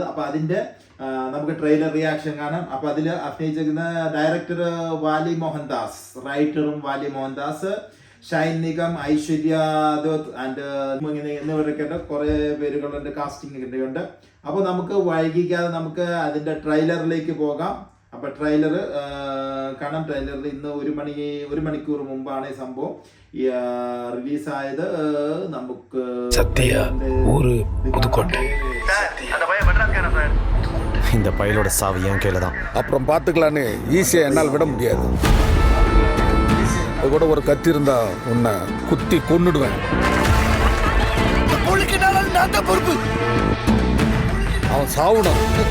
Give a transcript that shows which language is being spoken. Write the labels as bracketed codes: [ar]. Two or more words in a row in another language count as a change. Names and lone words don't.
[ml] അപ്പോൾ അതിന്റെ നമുക്ക് ട്രെയിലർ റിയാക്ഷൻ കാണാം. അപ്പോൾ അതിൽ അഭിനയിച്ചിരിക്കുന്ന ഡയറക്ടർ വാലി മോഹൻദാസ്, റൈറ്ററും വാലി മോഹൻദാസ്, ഷൈൻ നിഗം, ഐശ്വര്യ ദത്ത് ആൻഡ് എന്നിവരൊക്കെ കുറെ പേരുകളുണ്ട്, കാസ്റ്റിംഗ് ഉണ്ട്. അപ്പോൾ നമുക്ക് വൈകിക്കാതെ നമുക്ക് അതിന്റെ ട്രെയിലറിലേക്ക് പോകാം. അപ്പൊ ട്രെയിലർ കാണാം. ട്രെയിലറിൽ ഇന്ന് 1 മണിക്കൂർ മുമ്പാണ് ഈ സംഭവം റിലീസായത്. നമുക്ക് [ta] இந்த பையலோட சாவு என் கையில தான். அப்புறம் பார்த்துக்கலான்னு ஈஸியா என்னால் விட முடியாது. அது கூட ஒரு கத்தி இருந்தா உன்னை குத்தி கொன்னுடுவேன். அவன் சாவணும்.